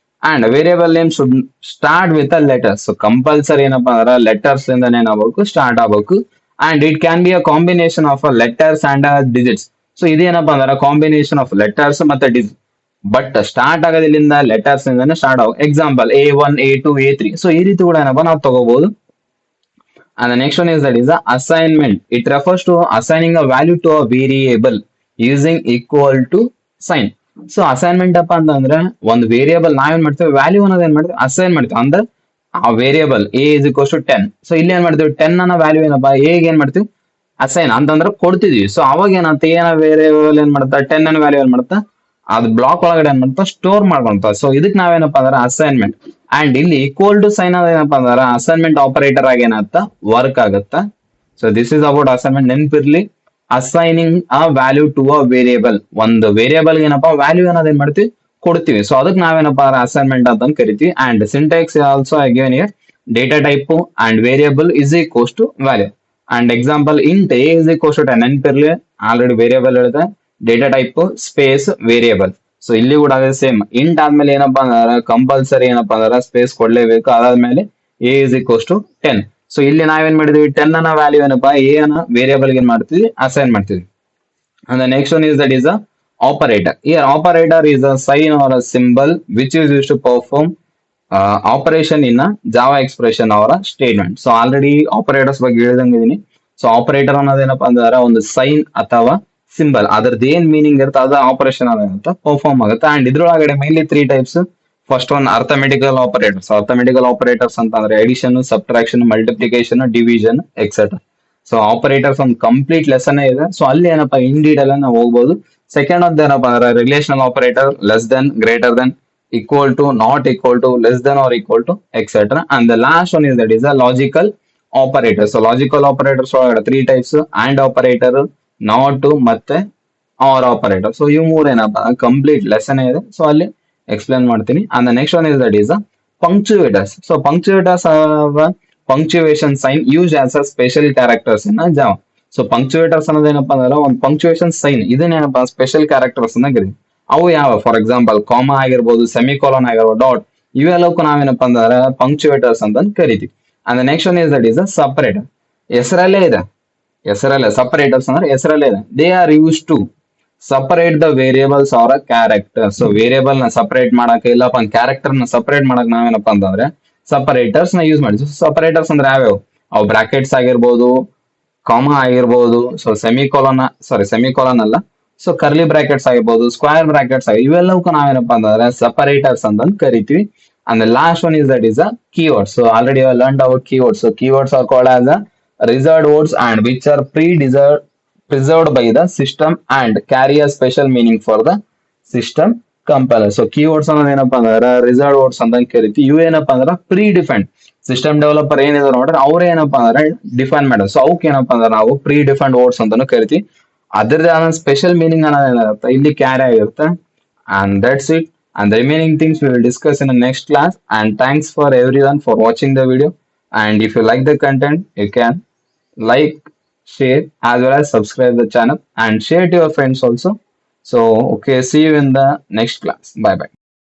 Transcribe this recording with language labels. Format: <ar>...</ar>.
<en>And variable name should start with a letters.</en> <kn>So compulsory ಏನಪ್ಪಾ ಅಂದ್ರೆ letters ಇಂದಾನೆ ಏನಾಗಬೇಕು ಸ್ಟಾರ್ಟ್ ಆಗಬೇಕು.</kn> <en>And it can be a combination of letters and digits.</en> <kn>So ಇದೇನಪ್ಪಾ ಅಂದ್ರೆ combination of letters ಮತ್ತೆ digit, but start ಆಗೋದಿಲ್ಲಿಂದ letters ಇಂದಾನೆ start ಆಗೋ. Example A1 A2 A3. So ಈ ರೀತಿ ಕೂಡ ಏನಪ್ಪಾ ನಾವು ತಗೋಬಹುದು.</kn> <en>And the next one is that is the assignment. It refers to assigning a value to a variable using equal to sign.</en> <kn>So assignment ಅಪ್ಪ ಅಂತಂದ್ರೆ ಒಂದು ವೇರಿಯಬಲ್ ನಾವೇನ್ ಮಾಡ್ತೀವಿ ವ್ಯಾಲ್ಯೂ ಅನ್ನೋದು ಏನ್ ಮಾಡ್ತೀವಿ ಅಸೈನ್ ಮಾಡ್ತೀವಿ. ಅಂದ್ರೆ ಆ variable A is equals to 10. So ಇಲ್ಲಿ ಏನ್ ಮಾಡ್ತೀವಿ 10 ಅನ್ನೋ ವ್ಯಾಲ್ಯೂ ಏನಪ್ಪಾ ಎಗೆ ಏನ್ ಮಾಡ್ತೀವಿ ಅಸೈನ್ ಅಂತಂದ್ರೆ ಕೊಡ್ತಿದೀವಿ. ಸೊ ಅವಾಗ ಏನಂತ ಏನ ವೇರಿಯಬಲ್ ಏನ್ ಮಾಡುತ್ತಾ 10 ಅನ್ನೋ ವ್ಯಾಲ್ಯೂ ಏನ್ ಮಾಡುತ್ತಾ ಅದು ಬ್ಲಾಕ್ ಒಳಗಡೆ ಏನ್ ಮಾಡುತ್ತಾ ಸ್ಟೋರ್ ಮಾಡ್ಕೊಂತ. ಸೊ ಇದಕ್ ನಾವೇನಪ್ಪಾ ಅಂದ್ರೆ ಅಸೈನ್ಮೆಂಟ್. ಅಂಡ್ ಇಲ್ಲಿ ಈಕ್ವಲ್ ಟು ಸೈನ್ ಅದೇನಪ್ಪಾ ಅಂದ್ರೆ ಅಸೈನ್ಮೆಂಟ್ ಆಪರೇಟರ್ ಆಗಿ ಏನಾಗ್ತಾ ವರ್ಕ್ ಆಗುತ್ತಾ.</kn> <en>So this is about assignment. ನೆನ್ಪಿರ್ಲಿ assigning a value to a variable.</en> <kn>ಒಂದು ವೇರಿಯಬಲ್ ಏನಪ್ಪಾ ವ್ಯಾಲ್ಯೂ ಅನ್ನೋದು ಏನ್ ಮಾಡ್ತೀವಿ ಕೊಡ್ತೀವಿ. ಸೊ ಅದಕ್ಕೆ ನಾವೇನಪ್ಪಾ ಅಸೈನ್ಮೆಂಟ್ ಅಂತ ಕರಿತೀವಿ.</kn> <en>And syntax also given here data type and variable is equals to value. And example int a is equals to 10.</en> <kn>ನೆನ್ಪಿರ್ಲಿ already variable ಹೇಳಿದೆ</kn> <en>Data type space variable.</en> <kn>So ಇಲ್ಲಿ ಕೂಡ ಅದೇ ಸೇಮ್ ಇಂಟ್ ಆದ್ಮೇಲೆ ಏನಪ್ಪಾ ಅಂದ್ರೆ ಕಂಪಲ್ಸರಿ ಏನಪ್ಪಾ ಅಂದ್ರೆ ಸ್ಪೇಸ್ ಕೊಡ್ಲೇಬೇಕು. ಅದಾದ್ಮೇಲೆ A is equals to 10. So ಇಲ್ಲಿ ನಾವೇನ್ ಮಾಡಿದ್ವಿ 10 ಅನ್ನ ವ್ಯಾಲ್ಯೂ ಏನಪ್ಪಾ ಎ ಅನ್ನ ವೇರಿಯಬಲ್ ಏನ್ ಮಾಡ್ತೀವಿ ಅಸೈನ್ ಮಾಡ್ತೀವಿ.</kn> <en>And next one is that is a operator. Here operator is a sign or a symbol which is used to perform operation in a Java expression or a statement.</en> <kn>So already operators ಬಗ್ಗೆ ಹೇಳಿದಂಗಿದೀನಿ. So operator ಅನ್ನೋದೇನಪ್ಪಾ ಅಂದ್ರೆ ಒಂದು sign ಅಥವಾ symbol ಅದ್ರದ್ದು ಏನ್ meaning ಇರುತ್ತೆ ಅದ operation ಅಂತ perform ಆಗುತ್ತೆ. ಅಂಡ್ ಇದ್ರೊಳಗಡೆ mainly 3 types.</kn> <en>First one arithmetical operators. Arithmetical operators ಅಂತಂದ್ರೆ addition, subtraction, multiplication, division etcetera.</en> <kn>So operators ಒಂದು ಕಂಪ್ಲೀಟ್ ಲೆಸನ್ ಇದೆ. ಸೊ ಅಲ್ಲಿ ಏನಪ್ಪಾ ಇನ್ ಡೀಟೇಲ್ ನಾವು ಹೋಗ್ಬೋದು. ಸೆಕೆಂಡ್ ಒಂದು ಏನಪ್ಪಾ ಅಂದ್ರೆ</kn> <en>Relational operator, less than, greater than, equal to, not equal to, less than or equal to, etc. And the last one is that is a logical operator. So logical operators are three types: and operator, not to, ಮತ್ತೆ or operator.</en> <kn>So ಇವು ಮೂರು ಏನಪ್ಪ complete lesson ಇದೆ. So ಅಲ್ಲಿ explain ಮಾಡ್ತೀನಿ.</kn> <en>And the next one is that is punctuators. So punctuators are punctuation sign used as a special characters in a Java.</en> <kn>So ಪಂಕ್ಚುಯೇಟರ್ಸ್ ಅನ್ನೋದು ಏನಪ್ಪಾ ಅಂದ್ರೆ ಒಂದು ಪಂಕ್ಚುಯೇಷನ್ ಸೈನ್, ಇದನ್ನೇನಪ್ಪ ಸ್ಪೆಷಲ್ ಕ್ಯಾರೆಕ್ಟರ್ಸ್ ಅನ್ನ ಕರೀತೀವಿ. ಅವು ಯಾವ, ಫಾರ್ ಎಕ್ಸಾಂಪಲ್ ಕಾಮಾ ಆಗಿರ್ಬೋದು, ಸೆಮಿಕೋಲನ್ ಆಗಿರ್ಬೋದು, ಡಾಟ್, ಇವೆಲ್ಲಕ್ಕೂ ನಾವೇನಪ್ಪ ಅಂದ್ರೆ ಪಂಕ್ಚುಯೇಟರ್ಸ್ ಅಂತ ಕರಿತೀವಿ.</kn> <en>And next one is that is separator.</en> <kn>ಹೆಸರಲ್ಲೇ ಇದೆ, ಹೆಸರಲ್ಲೇ ಸಪರೇಟರ್ಸ್ ಅಂದ್ರೆ ಹೆಸರಲ್ಲೇ ಇದೆ.</kn> <en>They are use to separate the variables are a character.</en> <kn>So variable ನ ಸಪರೇಟ್ ಮಾಡಕ್ಕೆ, ಇಲ್ಲಪ್ಪ ಕ್ಯಾರೆಕ್ಟರ್ ನ ಸಪರೇಟ್ ಮಾಡಕ್ ನಾವೇನಪ್ಪ ಅಂತಂದ್ರೆ ಸಪರೇಟರ್ಸ್ ನ ಯೂಸ್ ಮಾಡಿದ್ವಿ. ಸಪರೇಟರ್ಸ್ ಅಂದ್ರೆ ಯಾವ್ಯಾವ, ಅವು ಬ್ರಾಕೆಟ್ಸ್ ಆಗಿರ್ಬೋದು, ಕಾಮಾ ಆಗಿರ್ಬೋದು, ಸೊ ಸೆಮಿಕೋಲನ್ ಅಲ್ಲ, ಸೊ ಕರ್ಲಿ ಬ್ರಾಕೆಟ್ಸ್ ಆಗಿರ್ಬೋದು, ಸ್ಕ್ವೇರ್ ಬ್ರಾಕೆಟ್ಸ್ ಆಗಿ ಇವೆಲ್ಲವಕ್ಕೂ ನಾವೇನಪ್ಪಾ ಅಂತಂದ್ರೆ ಸಪರೇಟರ್ಸ್ ಅಂತ ಕರಿತೀವಿ.</kn> <en>And last one is that is a keyword. So already learn about keywords. So keywords are called as a reserved words and which are preserved by the system and carry a special meaning for the system compiler.</en> <kn>So keywords ಅನ್ನೋದು ಏನಪ್ಪಾ ಅಂದ್ರೆ reserved words ಅಂತ ಕರಿತೀವಿ. ಇವು ಏನಪ್ಪಾ ಅಂದ್ರೆ pre defined system developer ಏನಿದೆ ನೋಡ್ರಿ, ಅವ್ರೇ ಏನಪ್ಪಾ ಅಂದ್ರೆ ಡಿಫೈನ್ ಮಾಡೋದು. ಸೊ ಅವಕ್ಕೆ ಏನಪ್ಪಾ ಅಂದ್ರೆ ನಾವು ಪ್ರೀ ಡಿಫೈನ್ಡ್ ವರ್ಡ್ಸ್ ಅಂತಾನು ಕರಿತೀವಿ. ಅದರದೇ ಆದ ಸ್ಪೆಷಲ್ ಮೀನಿಂಗ್ ಅನ್ನೋದು ಏನಿರುತ್ತೆ ಇಲ್ಲಿ ಕ್ಯಾರಿ ಆಗಿರುತ್ತೆ.</kn> <en>And that's it. And the remaining things we will discuss in next class. And thanks for everyone for watching the video. And if you like the content, you can like, share, as well as subscribe the channel and share to your friends also. So, okay, see you in the next class. Bye bye.</en>